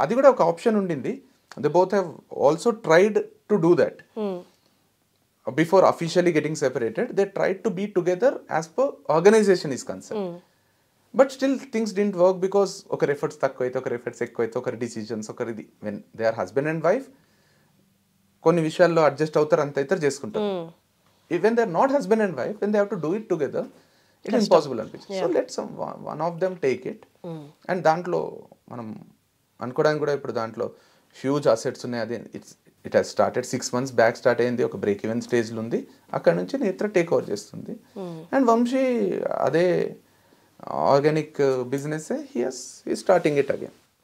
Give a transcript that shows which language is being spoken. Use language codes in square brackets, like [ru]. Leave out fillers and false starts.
[te] అది కూడా ఒక ఆప్షన్ ఉండింది. [en] They both have also tried to do that before officially getting separated. They tried to be together as per organization is concern. But still things didn't work because [te] ఒకరి efforts తక్కువ అయితే, ఒకరి efforts ఎక్కువ అయితే, ఒకరి decisions ఒకరిది. [en] when they are husband and wife [te] కొన్ని విషయాల్లో అడ్జస్ట్ అవుతారు, అంత అయితే చేసుకుంటారు. [en] when they're not husband and wife, when they have to do it together, it is impossible [te] అనిపించింది. [en] So let one of them take it. [te] And దాంట్లో మనం అనుకోవడానికి కూడా ఇప్పుడు దాంట్లో హ్యూజ్ అసెట్స్ ఉన్నాయి. అది [en] it has started 6 months back [te] start అయింది, ఒక బ్రేక్ ఈవెన్ స్టేజ్లో ఉంది. అక్కడ నుంచి [en] Netra take over [te] చేస్తుంది. [en] And Vamshi అదే organic business he starting it again.